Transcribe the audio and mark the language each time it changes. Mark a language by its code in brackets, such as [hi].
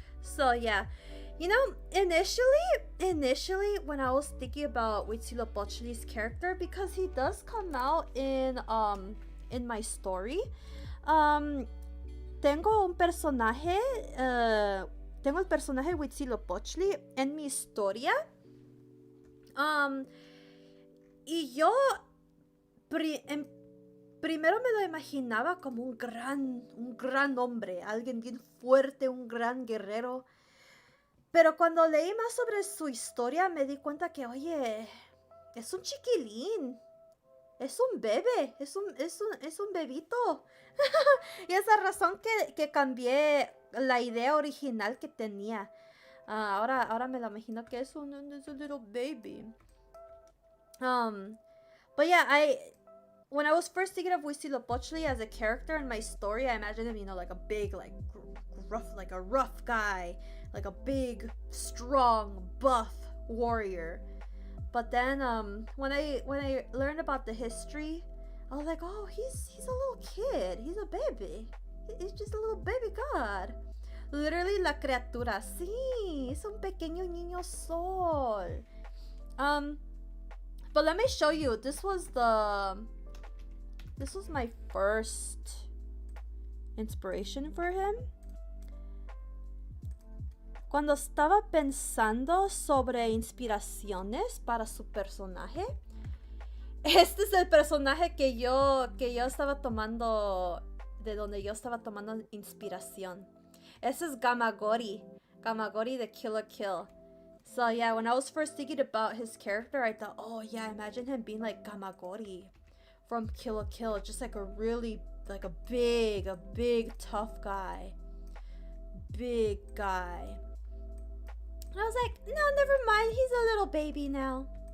[en] So yeah, you know, initially when I was thinking about Huitzilopochtli's character, because he does come out in my story, [es] tengo el personaje Huitzilopochtli en mi historia. Y yo primero me lo imaginaba como un gran hombre, alguien bien fuerte, un gran guerrero. Pero cuando leí más sobre su historia me di cuenta que, oye, es un chiquilín, es un bebé, es un bebito. Y esa razón que cambié la idea original que tenía. Ahora me lo imagino que es un [en] little baby. But yeah, when I was first thinking of Huitzilopochtli as a character in my story, I imagined him, you know, like a big, like a rough guy, like a big, strong, buff warrior. But then, when I learned about the history, I was like, oh, he's a little kid, he's a baby, he's just a little baby god. [es] Literally, la criatura, sí, es un pequeño niño sol. [en] But let me show you. This was my first inspiration for him. [es] Cuando estaba pensando sobre inspiraciones para su personaje, este es el personaje que yo estaba tomando, de donde yo estaba tomando inspiración. Ese es Gamagori de Kill la Kill. [en] So yeah, when I was first thinking about his character, I thought, oh yeah, imagine him being like Gamagori from Kill la Kill, just like a really, like a big tough guy. Big guy. And I was like, no, never mind, he's a little baby now.